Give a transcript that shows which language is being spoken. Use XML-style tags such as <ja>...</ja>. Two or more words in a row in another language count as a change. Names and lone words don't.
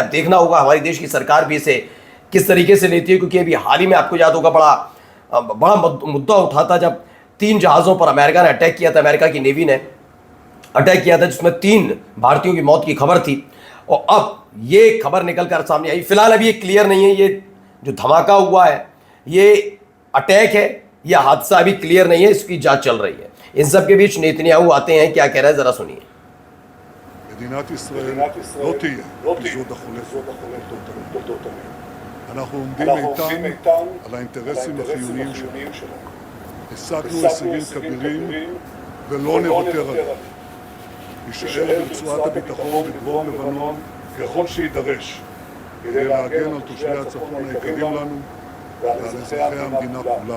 <hi>अब देखना होगा हमारे देश की सरकार भी इसे किस तरीके से लेती है, क्योंकि अभी हाल ही में आपको याद होगा बड़ा मुद्दा उठा था जब 3 जहाज़ों पर अमेरिका ने अटैक किया था, अमेरिका की नेवी ने अटैक किया था, जिसमें 3 भारतीयों की मौत की खबर थी। और अब ये खबर निकल कर सामने आई। फिलहाल अभी ये क्लियर नहीं है, ये जो धमाका हुआ है ये अटैक है या हादसा, अभी क्लियर नहीं है, इसकी जांच चल रही है। इन सब के बीच नेतन्याहू आते हैं, क्या कह रहा है जरा सुनिए।</hi> <he>מדינת ישראל לא תהיה אפיזודה חולפת בתולדות עמנו. אנחנו עומדים איתן על האינטרסים החיוניים שלנו. השגנו הישגים כבירים ולא נוותר עליהם. נשאר ברצועת הביטחון בדרום לבנון ככל שיידרש, כדי להגן על תושבי הצפון היקרים לנו ועל אזרחי המדינה כולה.</he>